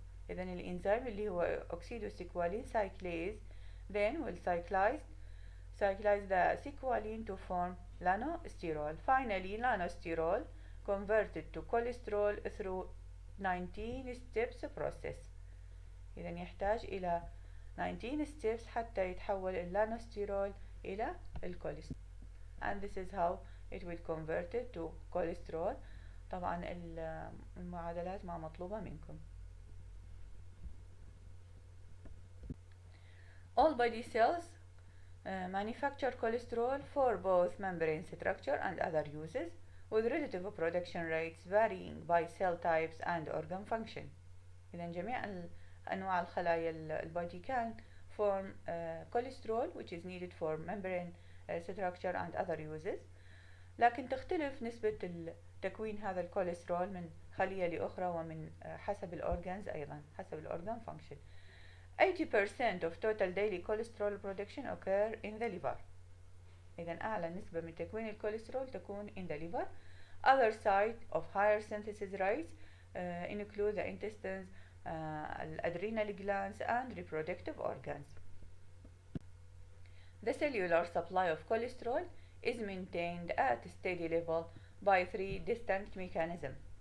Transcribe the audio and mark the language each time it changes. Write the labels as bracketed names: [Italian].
[Arabic] إذن الإنزيم اللي هو [English] oxidosqualene cyclase then will cyclize the squalene to form lanosterol. Finally, lanosterol converted to cholesterol through 19 steps process. [Arabic] إذا يحتاج إلى 19 steps حتى يتحول اللانوستيرول إلى الكوليسترول. [English] And this is how it will convert it to cholesterol. [Arabic] طبعا المعادلات ما مطلوبة منكم. [English] All body cells manufacture cholesterol for both membrane structure and other uses, with relative production rates varying by cell types and organ function. [Arabic] إذا جميع أنواع الخلايا البودي [English] can form cholesterol which is needed for membrane structure and other uses، [Arabic] لكن تختلف نسبة تكوين هذا الكوليسترول من خلية لأخرى ومن حسب الأورجانز أيضا حسب الأورجان function. [English] 80% of total daily cholesterol production occur in the liver. [Arabic] إذا أعلى نسبة من تكوين الكوليسترول تكون [English] in the liver. Other site of higher synthesis rates include the intestines, adrenal glands and reproductive organs. The cellular supply of cholesterol is maintained at a steady level by 3 distinct mechanisms.